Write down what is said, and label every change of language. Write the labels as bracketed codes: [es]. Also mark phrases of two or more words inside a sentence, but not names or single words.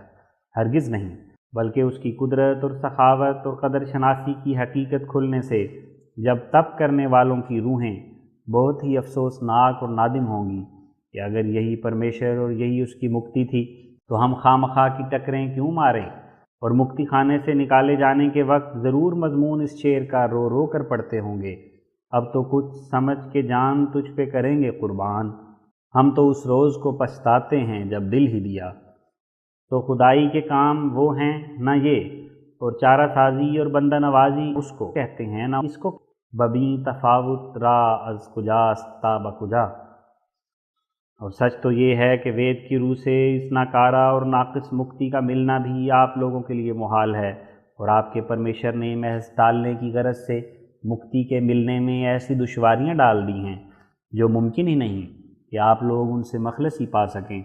[ur] ہرگز نہیں، بلکہ اس کی قدرت اور سخاوت اور قدر شناسی کی حقیقت کھلنے سے جب تپ کرنے والوں کی روحیں بہت ہی افسوسناک اور نادم ہوں گی کہ اگر یہی پرمیشر اور یہی اس کی مکتی تھی تو ہم خواہ مخواہ کی ٹکریں کیوں ماریں، اور مکتی خانے سے نکالے جانے کے وقت ضرور مضمون اس شعر کا رو رو کر پڑھتے ہوں گے، اب تو کچھ سمجھ کے جان تجھ پہ کریں گے قربان، ہم تو اس روز کو پچھتاتے ہیں جب دل ہی دیا۔ تو خدائی کے کام وہ ہیں نہ یہ، اور چارہ سازی اور بندہ نوازی اس کو کہتے ہیں نہ اس کو۔ [fa] ببی تفاوت را از کجاست تا بکجا۔ [ur] اور سچ تو یہ ہے کہ وید کی روح سے اس ناکارہ اور ناقص مکتی کا ملنا بھی آپ لوگوں کے لیے محال ہے، اور آپ کے پرمیشر نے محض ٹالنے کی غرض سے مکتی کے ملنے میں ایسی دشواریاں ڈال دی ہیں جو ممکن ہی نہیں کہ آپ لوگ ان سے مخلصی پا سکیں۔